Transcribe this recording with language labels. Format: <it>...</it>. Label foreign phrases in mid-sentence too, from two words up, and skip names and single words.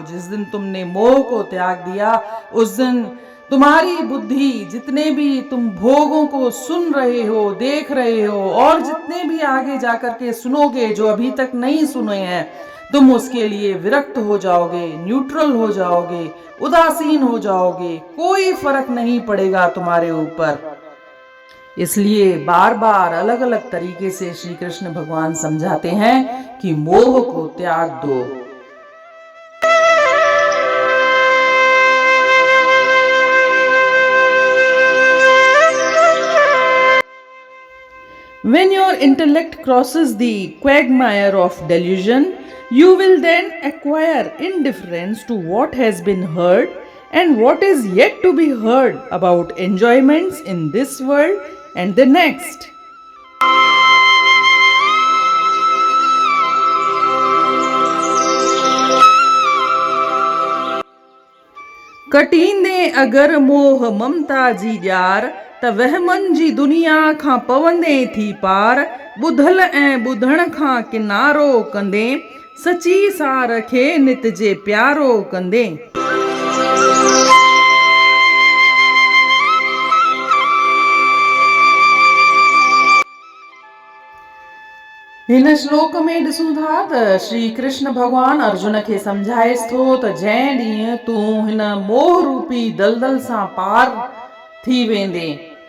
<hi>जिस दिन तुमने मोह को त्याग दिया, उस दिन तुम्हारी बुद्धि जितने भी तुम भोगों को सुन रहे हो, देख रहे हो और जितने भी आगे जाकर के सुनोगे जो अभी तक नहीं सुने हैं, तुम उसके लिए विरक्त हो जाओगे, न्यूट्रल हो जाओगे, उदासीन हो जाओगे, कोई फर्क नहीं पड़ेगा तुम्हारे ऊपर। इसलिए बार बार अलग अलग तरीके से श्री कृष्ण भगवान समझाते हैं कि मोह को त्याग दो।</hi> <en>When your intellect crosses the quagmire of delusion, you will then acquire indifference to what has been heard and what is yet to be heard about enjoyments in this world and the next.</en> <sd>कटींदे अगर मोह ममता जी जार त वह मन जी दुनिया खां पवंदे थी पार। बुधल ऐं बुधण खां किनारो कंदे सची सार खे नित जे प्यारो कंदे। हिन श्लोक में ॾिसूं था त श्री कृष्ण भगवान अर्जुन खे समझाएस थो त जंहिं ॾींहुं तूं हिन मोह रूपी दलदल सां पार थी वेंदे</sd>